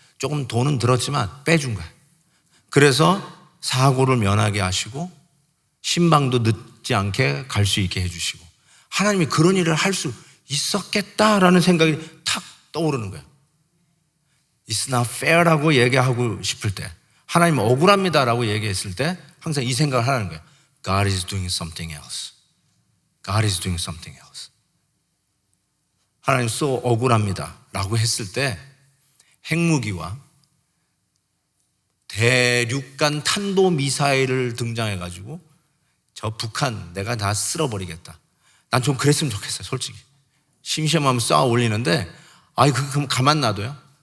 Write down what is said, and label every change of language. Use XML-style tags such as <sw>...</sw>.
<ko>조금 돈은 들었지만 빼준 거예요. 그래서 사고를 면하게 하시고 신방도 늦지 않게 갈 수 있게 해주시고 하나님이 그런 일을 할 수 있었겠다라는 생각이 탁 떠오르는 거예요.</ko> <en>It's not fair</en> <ko>라고 얘기하고 싶을 때, 하나님 억울합니다라고 얘기했을 때 항상 이 생각을 하라는 거예요.</ko> <en>God is doing something else. God is doing something else.</en> <ko>하나님 so 억울합니다 라고 했을 때 핵무기와 대륙간 탄도미사일을 등장해가지고 저 북한 내가 다 쓸어버리겠다. 난 좀 그랬으면 좋겠어요. 솔직히 심심하면 쏘아 올리는데 그럼 가만 놔둬요?</ko>